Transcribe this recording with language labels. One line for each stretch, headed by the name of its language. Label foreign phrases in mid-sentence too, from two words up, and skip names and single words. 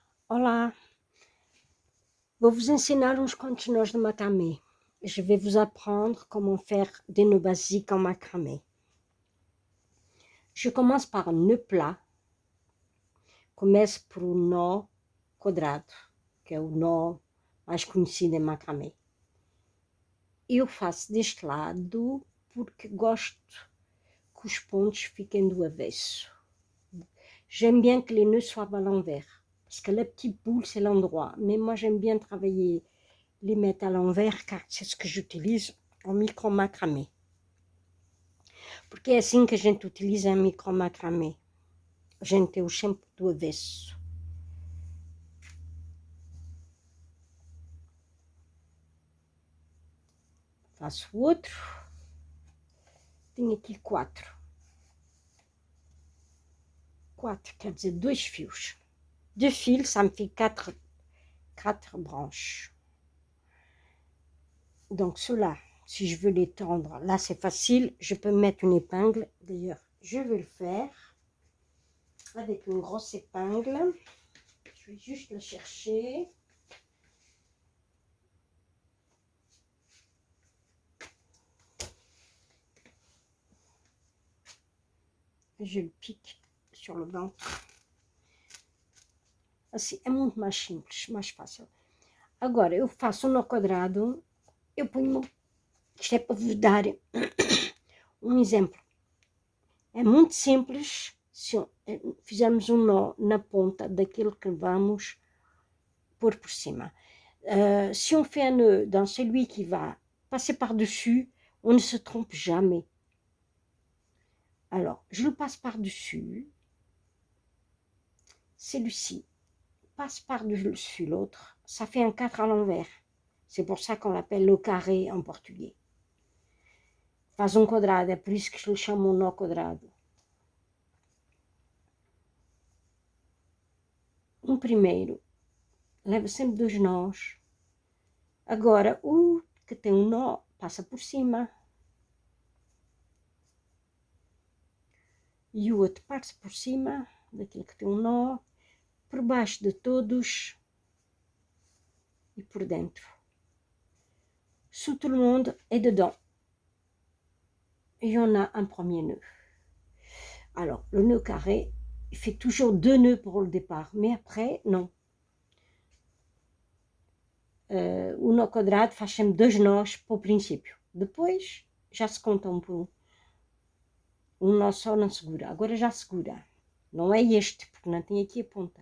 Portuguese: Olá, vou vous ensinar uns quantos nós de macramé.
French: Je vais vous apprendre comment faire des nœuds basiques en macramé. Je commence par un nœud plat.
Portuguese: Começo por um nó quadrado, que é o nó mais conhecido em macramé. Eu faço deste lado porque gosto que os pontos fiquem do avesso.
French: J'aime bien que les nœuds soient à l'envers, parce que la petite boule, c'est l'endroit. Mais moi, j'aime bien travailler les mettre à l'envers, car c'est ce que j'utilise en micro-macramé.
Portuguese: Porque é assim que a gente utiliza em micro-macramé. A gente tem o sempre do avesso. Faço o outro. Tenho aqui 4. 4, quer dizer 2 fios.
French: 2 fils, ça me fait 4 branches. Donc ceux-là, si je veux les tendre, là c'est facile, je peux mettre une épingle. D'ailleurs, je vais le faire avec une grosse épingle. Je vais juste la chercher. Je le pique sur le ventre.
Portuguese: Assim, é muito mais simples, mais fácil. Agora, eu faço um nó quadrado, eu ponho, isto é para vos dar um exemplo. É muito simples se fizermos um nó na ponta daquilo que vamos pôr por cima.
French: Si on fait un nœud dans celui qui va passer par-dessus, on ne se trompe jamais. Alors, je le passe par-dessus. Celui-ci passe par-dessus l'autre. Ça fait un 4 à l'envers. C'est pour ça qu'on l'appelle le carré en portugais.
Portuguese: Faz um quadrado, é por isso que lhe chamam nó quadrado. Um primeiro leva sempre 2 nós. Agora, o que tem um nó passa por cima. E o outro parte por cima daquele que tem um nó, por baixo de todos e por dentro.
French: Sous tout le monde et dedans. Et on a un premier nœud. Alors, le nœud carré, il fait toujours 2 nœuds pour le départ, mais après, non.
Portuguese: O nó quadrado faz sempre 2 nós para o princípio. Depois, já se contam por um. Um nó só não segura. Agora já segura. Não é este, porque não tem aqui a ponta.